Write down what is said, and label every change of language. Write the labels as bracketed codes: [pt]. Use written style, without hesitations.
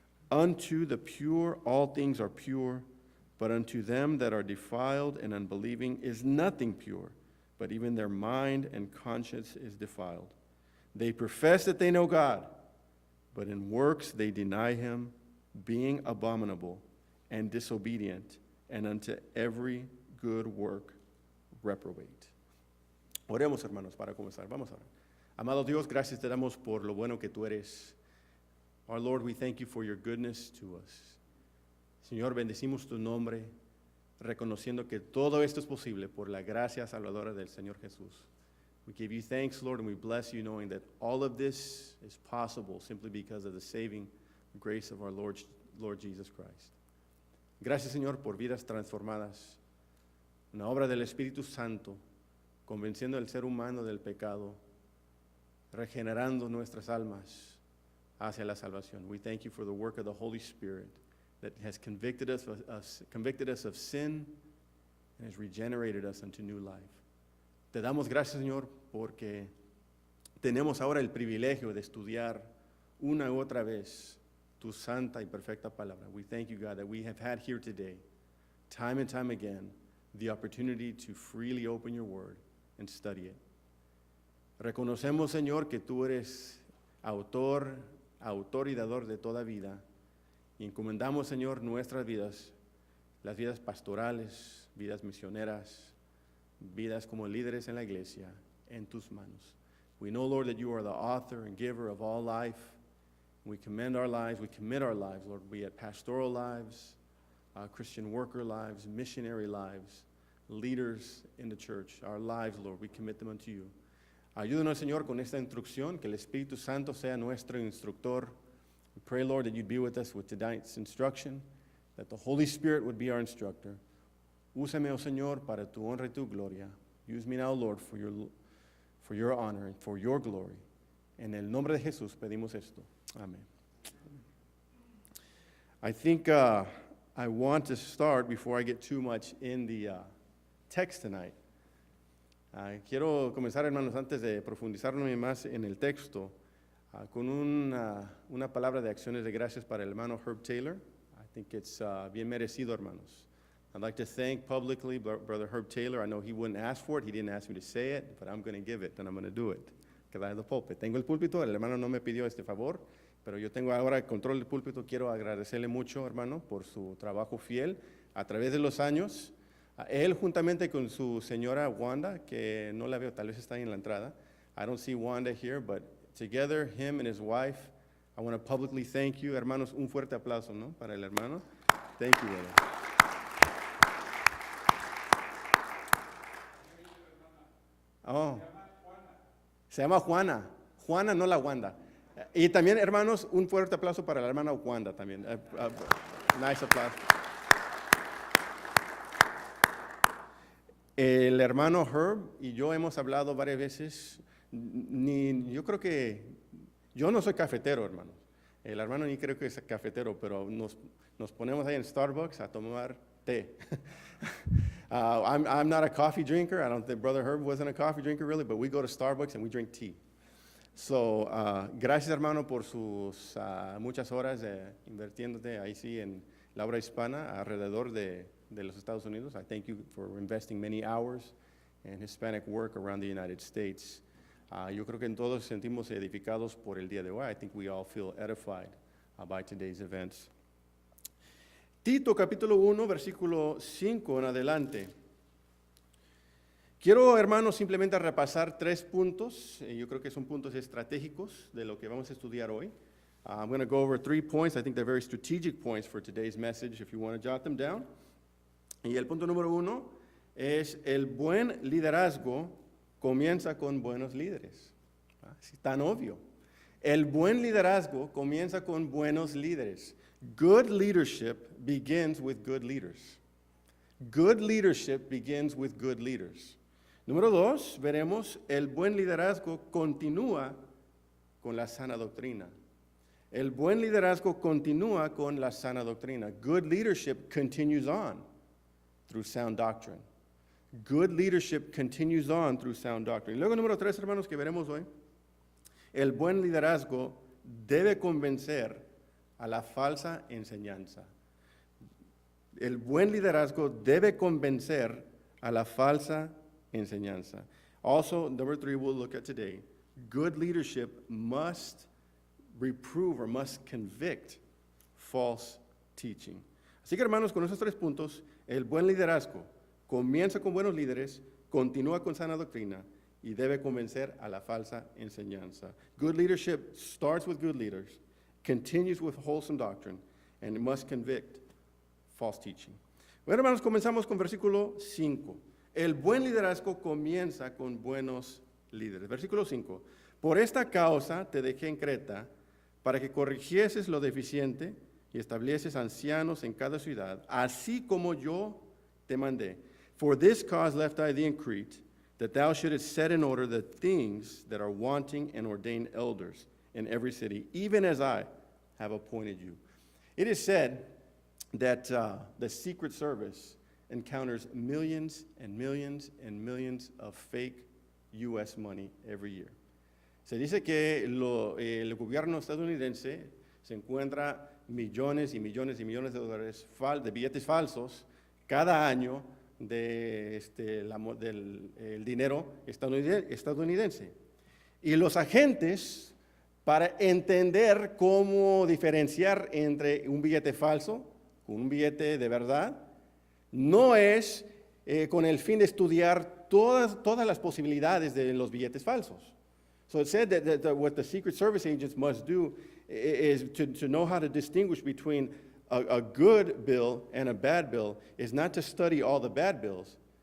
[en] Unto the pure all things are pure, but unto them that are defiled and unbelieving is nothing pure, but even their mind and conscience is defiled. They profess that they know God, but in works they deny him, being abominable and disobedient, and unto every good work reprobate. [es] Oremos, hermanos, para comenzar. Vamos a orar. Amado Dios, gracias te damos por lo bueno que tú eres. [en] Our Lord, we thank you for your goodness to us. [es] Señor, bendecimos tu nombre, reconociendo que todo esto es posible por la gracia salvadora del Señor Jesús. [en] We give you thanks, Lord, and we bless you, knowing that all of this is possible simply because of the saving grace of our Lord Jesus Christ. [es] Gracias, Señor, por vidas transformadas, una obra del Espíritu Santo, convenciendo al ser humano del pecado, regenerando nuestras almas hacia la salvación. [en] We thank you for the work of the Holy Spirit that has convicted us of sin and has regenerated us unto new life. [es] Te damos gracias, Señor, porque tenemos ahora el privilegio de estudiar una y otra vez tu santa y perfecta palabra. [en] We thank you, God, that we have had here today, time and time again, the opportunity to freely open your word and study it. [es] Reconocemos, Señor, que tú eres autor y dador de toda vida, y encomendamos, Señor, nuestras vidas, las vidas pastorales, vidas misioneras, vidas como líderes en la iglesia, en tus manos. [en] We know, Lord, that you are the author and giver of all life. We commend our lives, we commit our lives, Lord, be it pastoral lives, Christian worker lives, missionary lives, leaders in the church, our lives, Lord, we commit them unto you. [es] Ayúdanos, Señor, con esta instrucción, que el Espíritu Santo sea nuestro instructor. [en] We pray, Lord, that you'd be with us with tonight's instruction, that the Holy Spirit would be our instructor. [es] Úsame, oh Señor, para tu honra y tu gloria. [en] Use me now, Lord, for your honor and for your glory. [es] En el nombre de Jesús pedimos esto. [en] Amen. I think I want to start, before I get too much in the text tonight. [es] Quiero comenzar, hermanos, antes de profundizarme más en el texto, con una palabra de acciones de gracias para el hermano Herb Taylor. [en] I think it's [es] bien merecido, hermanos. [en] I'd like to thank publicly Brother Herb Taylor. I know he wouldn't ask for it. He didn't ask me to say it, but I'm going to give it, and I'm going to do it. Because I have the pulpit. [es] Tengo el púlpito, el hermano no me pidió este favor, pero yo tengo ahora el control del púlpito. Quiero agradecerle mucho, hermano, por su trabajo fiel a través de los años. Él, juntamente con su señora Wanda, que no la veo, tal vez está ahí en la entrada. I don't see Wanda here, but together, him and his wife, I want to publicly thank you. Hermanos, un fuerte aplauso, ¿no? Para el hermano. [en] Thank you, brother. [es] Oh. Se llama Juana. Juana, no la Wanda. Y también, hermanos, un fuerte aplauso para la hermana Wanda también. Nice aplauso. El hermano Herb y yo hemos hablado varias veces. Yo creo que yo no soy cafetero, hermanos. El hermano ni creo que es cafetero, pero nos ponemos ahí en Starbucks a tomar té. [en] I'm not a coffee drinker. I don't think Brother Herb wasn't a coffee drinker really, but we go to Starbucks and we drink tea. [es] So, gracias, hermano, por sus muchas horas invirtiéndote ahí sí en la obra hispana alrededor de los Estados Unidos. [en] I thank you for investing many hours in Hispanic work around the United States. [es] Yo creo que en todos sentimos edificados por el día de hoy. [en] I think we all feel edified by today's events. [es] Tito capítulo 1, versículo 5 en adelante. Quiero, hermanos, simplemente repasar 3 puntos. Yo creo que son puntos estratégicos de lo que vamos a estudiar hoy. [en] I'm going to go over 3 points. I think they're very strategic points for today's message, if you want to jot them down. [es] Y el punto número 1 es: el buen liderazgo comienza con buenos líderes. Es tan obvio. El buen liderazgo comienza con buenos líderes. [en] Good leadership begins with good leaders. Good leadership begins with good leaders. [es] Número 2, veremos, el buen liderazgo continúa con la sana doctrina. El buen liderazgo continúa con la sana doctrina. [en] Good leadership continues on through sound doctrine. Good leadership continues on through sound doctrine. [es] Y luego, número 3, hermanos, que veremos hoy. El buen liderazgo debe convencer a la falsa enseñanza. El buen liderazgo debe convencer a la falsa enseñanza. [en] Also, number 3 we'll look at today. Good leadership must reprove or must convict false teaching. [es] Así que, hermanos, con esos 3 puntos, el buen liderazgo comienza con buenos líderes, continúa con sana doctrina y debe convencer a la falsa enseñanza. [en] Good leadership starts with good leaders, continues with wholesome doctrine, and it must convict false teaching. [es] Bueno, hermanos, comenzamos con versículo 5. El buen liderazgo comienza con buenos líderes. Versículo 5. Por esta causa te dejé en Creta, para que corrigieses lo deficiente y estableces ancianos en cada ciudad, así como yo te mandé. [en] For this cause left I thee in Crete, that thou shouldest set in order the things that are wanting and ordain elders in every city, even as I have appointed you. It is said that the Secret Service encounters millions and millions and millions of fake U.S. money every year. [es] Se dice que el gobierno estadounidense se encuentra millones y millones y millones de dólares de billetes falsos cada año del dinero estadounidense. Y los agentes, para entender cómo diferenciar entre un billete falso con un billete de verdad, no es con el fin de estudiar todas las posibilidades de los billetes falsos. [en] So it said that what the Secret Service agents must do is to know how to distinguish between a good bill and a bad bill is not to study all the bad bills.